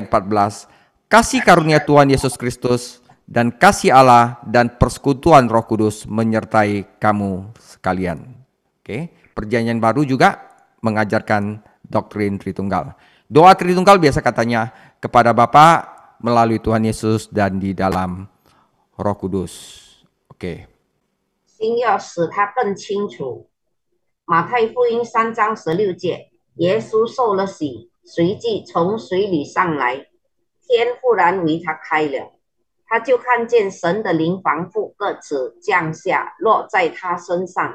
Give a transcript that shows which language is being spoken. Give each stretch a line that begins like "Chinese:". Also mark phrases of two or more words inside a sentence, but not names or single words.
Indonesian: Kasih karunia Tuhan Yesus Kristus dan kasih Allah dan persekutuan Roh Kudus menyertai kamu sekalian. Oke, Perjanjian Baru juga mengajarkan doktrin Tritunggal. Doa Tritunggal biasa katanya kepada Bapa melalui Tuhan Yesus dan di dalam Roh Kudus. Oke.
Chinese: 心要使他更清楚。马太福音3章16节，耶稣受了洗，随即从水里上来，天忽然为他开了，他就看见神的灵仿佛鸽子降下，落在他身上。